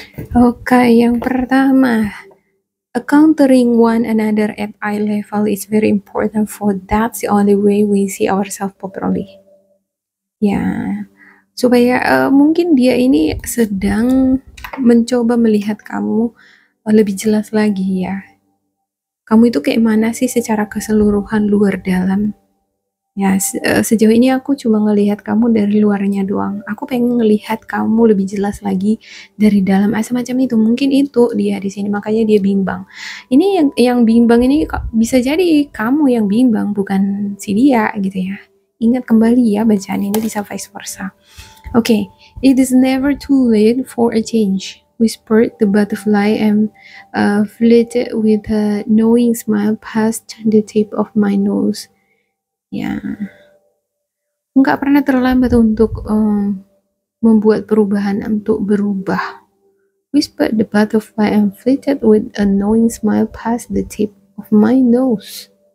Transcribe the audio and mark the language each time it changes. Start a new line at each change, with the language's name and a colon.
English: Oke, yang pertama, encountering one another at eye level is very important, for that's the only way we see ourselves properly.
Indonesian: Ya, supaya mungkin dia ini sedang mencoba melihat kamu lebih jelas lagi ya. Kamu itu kayak mana sih secara keseluruhan luar dalam? Ya, sejauh ini aku cuma ngelihat kamu dari luarnya doang. Aku pengen ngelihat kamu lebih jelas lagi dari dalam, semacam itu. Mungkin itu dia di sini, makanya dia bimbang. Ini yang bimbang ini bisa jadi kamu yang bimbang, bukan si dia gitu ya. Ingat kembali ya, bacaan ini bisa vice versa.
English: Okay, it is never too late for a change, whispered the butterfly, and flitted with a knowing smile past the tip of my nose.
Indonesian: Ya, nggak pernah terlambat untuk membuat perubahan, untuk berubah.
English: Whispered the butterfly and flitted with a knowing smile past the tip of my nose.